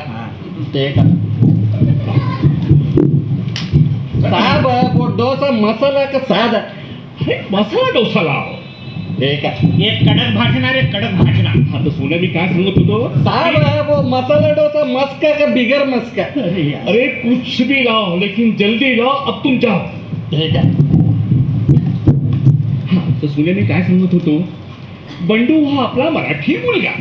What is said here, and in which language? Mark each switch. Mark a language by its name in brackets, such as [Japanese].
[Marathi] हा. [Hindi] ते का साहेब, वो डोसा मसाला का साधा? [Marathi] अरे मसाला डोसा लाव. ठीक आहे एक कडक भाजणार, एक कडक भाजणार. हा तर सोन्या मी काय सांगत होतो? [Hindi] साहब, वो मसाला डोसा मस्का का बिगर मस्का? अरे यार. अरे कुछ भी लाओ लेकिन जल्दी लाओ, अब तुम जाओ. [Marathi] ठीक आहे. हा तर सोन्या मी काय सांगत होतो, बंडू हा आपला मराठी मुलगा